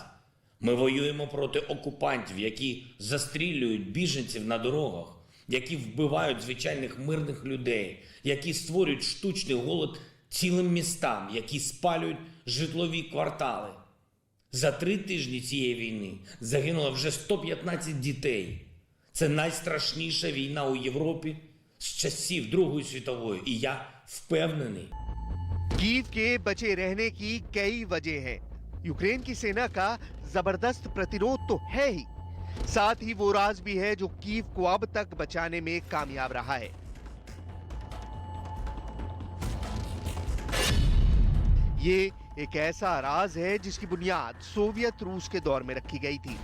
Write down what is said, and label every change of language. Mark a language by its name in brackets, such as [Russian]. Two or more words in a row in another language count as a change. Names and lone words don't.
[Ukrainian] Ми воюємо проти окупантів, які застрілюють біженців на дорогах, які вбивають звичайних мирних людей, які створюють штучний голод цілим містам, які спалюють житлові квартали. За 3 тижні цієї війни загинуло вже 115 дітей. Це найстрашніша війна у Європі з часів Другої світової. І я впевнений. [Hindi] कीव के बचे रहने की कई वजह हैं। यूक्रेन की सेना का जबरदस्त प्रतिरोध तो है ही, साथ ही वो राज भी है जो कीव को अब तक बचाने में कामयाब रहा है। ये एक ऐसा राज है जिसकी बुनियाद सोवियत रूस के दौर में रखी गई थी।